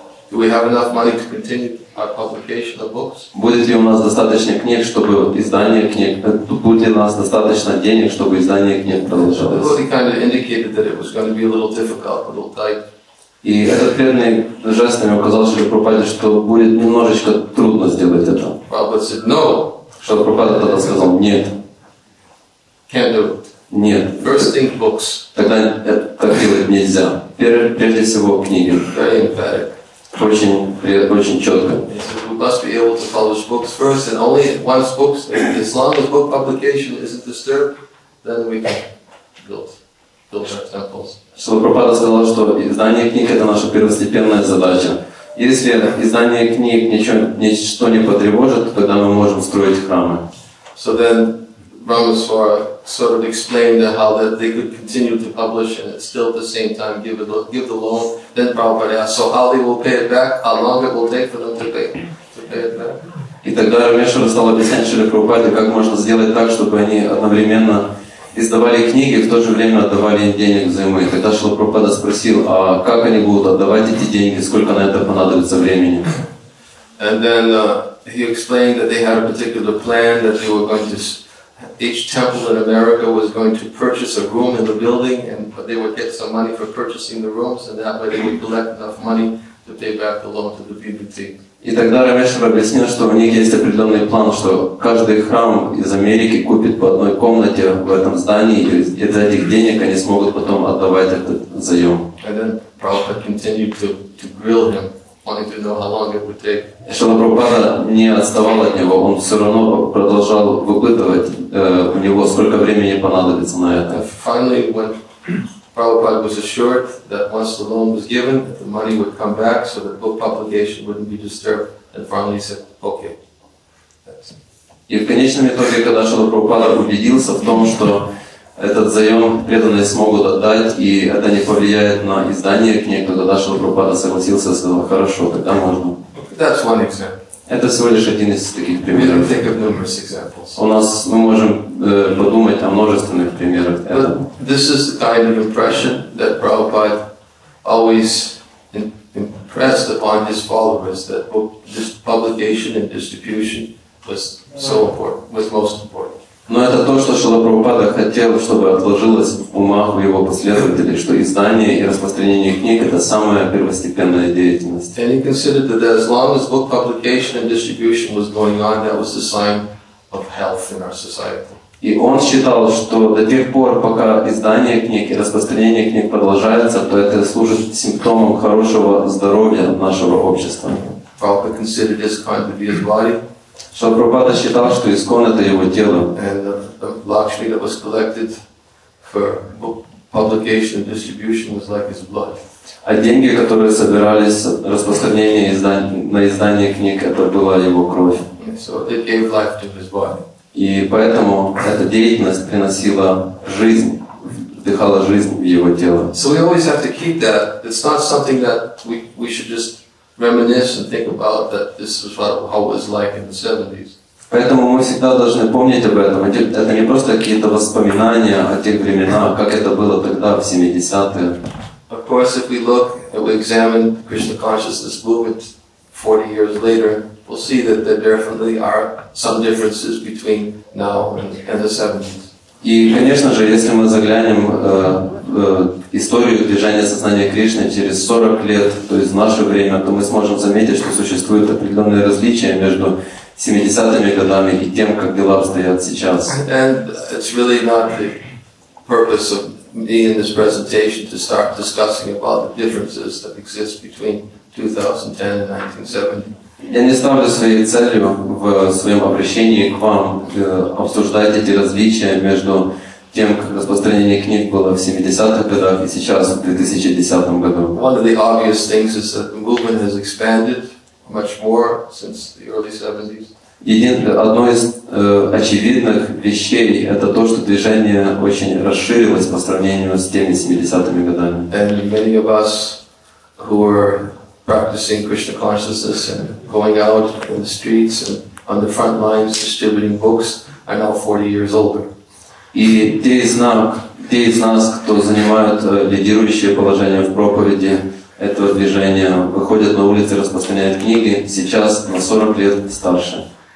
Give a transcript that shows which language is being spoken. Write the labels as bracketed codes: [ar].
[en] Do we have enough money to continue our publication of books? [ru] Будет ли у нас достаточно книг, чтобы издание книг, будет ли у нас достаточно денег, чтобы издание книг продолжалось? [en] Well, he kind of indicated that it was going to be a little difficult, a little tight. [ru] И этот преданный жестами указал Шриле Прабхупаде, что будет немножечко трудно сделать это. [en] Prabhupada said, no, [ru] Шрила Прабхупада тогда сказал, нет, [en] can't do it. [ru] нет. [en] First thing, books. [ru] Тогда это так делать нельзя. Прежде всего книги. [en] Very emphatic. [ru] Очень четко. [en] He said, we must be able to publish books first, and only once books, as long as book publication isn't disturbed, then we can build our temples. [ru] Шрила Прабхупада сказал, что издание книг — это наша первостепенная задача. Если издание книг ничто не потревожит, то тогда мы можем строить храмы. [en] So then Ramaswara sort of explained how that they could continue to publish and still at the same time give the loan. Then Prabhupada asked, so how they will pay it back? How long it will take for them to pay it back? [ru] И тогда Рамешвара стал объяснять Шриле Прабхупаде, как можно сделать так, чтобы они одновременно издавали книги и в то же время отдавали им денег взаймы. И тогда Шрила Прабхупада спросил, а как они будут отдавать эти деньги, сколько на это понадобится времени? [en] And then he explained that they had a particular plan that they were going to, each temple in America was going to purchase a room in the building, and they would get some money for purchasing the rooms, and that way they would collect enough money to pay back the loan to the BBT. [ru] И тогда Рамешвара объяснил, что у них есть определенный план, что каждый храм из Америки купит по одной комнате в этом здании, и из этих денег они смогут потом отдавать этот заем. [en] And then Prabhupada continued to grill him, wanting to know how long it would take. [ru] Шрила Прабхупада не отставал от него, он все равно продолжал выпытывать у него, сколько времени понадобится на это. [en] And finally, when Prabhupada was assured that once the loan was given, that the money would come back so that book publication wouldn't be disturbed, and finally he said, okay. [ru] И в конечном итоге, когда Шрила Прабхупада убедился в том, что этот заем преданные смогут отдать, и это не повлияет на издание книг, то тогда Шрила Прабхупада согласился и сказал, хорошо, тогда можно. [en] That's one example. [ru] Это всего лишь один из таких [en] We can [ru] примеров. [en] think of numerous examples. [ru] Мы можем подумать о множественных примерах. [en] But this is the kind of impression that Prabhupada always impressed upon his followers, that this publication and distribution was so important, was most important. [ru] Но это то, что Шрила Прабхупада хотел, чтобы отложилось в умах у его последователей, что издание и распространение книг – это самая первостепенная деятельность. [en] And he considered that as long as book publication and distribution was going on, that was the sign of health in our society. [ru] И он считал, что до тех пор, пока издание книг и распространение книг продолжается, то это служит симптомом хорошего здоровья нашего общества. [en] Prabhupada considered ISKCON to be his body. [ru] Шрила Прабхупада считал, что ИСККОН – это его тело. [en] And the Lakshmi that was collected for book publication and distribution was like his blood. [ru] А деньги, которые собирались распространение на издание книг, это была его кровь. [en] So it gave life to his body. [ru] И поэтому эта деятельность приносила жизнь, вдыхала жизнь в его тело. [en] So we always have to keep that. It's not something that we should just reminisce and think about that this is how it was like in the 70s. [ru] Поэтому мы всегда должны помнить об этом. Это не просто какие-то воспоминания о тех временах, как это было тогда, в 70-е. [en] Of course, if we look and we examine Krishna consciousness movement 40 years later, we'll see that there definitely are some differences between now and the 70s. [ru] И, конечно же, если мы заглянем в историю движения сознания Кришны через 40 лет, то есть в наше время, то мы сможем заметить, что существуют определенные различия между 70-ми годами и тем, как дела обстоят сейчас. [en] And it's really not the purpose of me in this presentation to start discussing about the differences that exist between 2010 and 1970. [ru] Я не ставлю своей целью в своем обращении к вам обсуждать эти различия между тем, как распространение книг было в 70-х годах и сейчас, в 2010 году. [en] One of the obvious things is that the movement has expanded much more since the early 70s. [ru] Одно из очевидных вещей – это то, что движение очень расширилось по сравнению с теми 70-ми годами. [en] And many of us who were practicing Krishna consciousness and going out in the streets and on the front lines distributing books are now 40 years older. [ru] И те из нас, кто занимают лидирующее положение в проповеди этого движения, выходят на улицы, распространяют книги, сейчас на 40 лет старше.